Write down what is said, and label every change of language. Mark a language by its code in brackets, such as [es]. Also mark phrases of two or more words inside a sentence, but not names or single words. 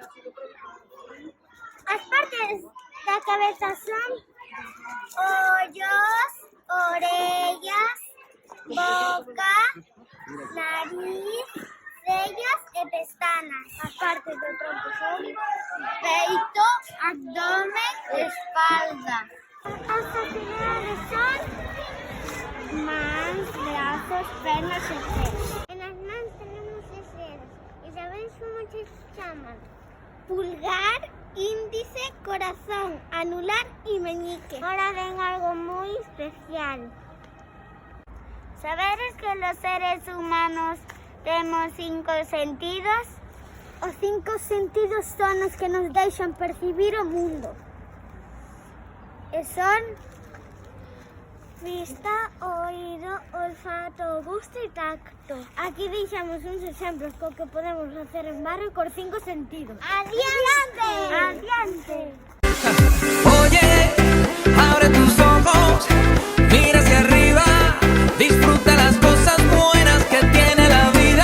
[gl] As partes da cabeza son ollos, orellas, boca, nariz, cellas e pestanas. As partes do tronco son peito, abdomen e espalda. As extremidades son mans, brazos, pernas e pés. [es] En las mans tenemos 6 dedos. ¿Y sabéis cómo se llaman? Pulgar, índice, corazón, anular y meñique. Ahora ven algo muy especial. ¿Saberes que los seres humanos tenemos 5 sentidos? [gl] Os 5 sentidos son os que nos deixan percibir o mundo. E son vista, oído, olfato, gusto e tacto. Aquí deixamos uns exemplos co que podemos facer en barrio cos 5 sentidos. ¡Adiante! ¡Adiante! [es] Oye, abre tus ojos, mira hacia arriba, disfruta las cosas buenas que tiene la vida.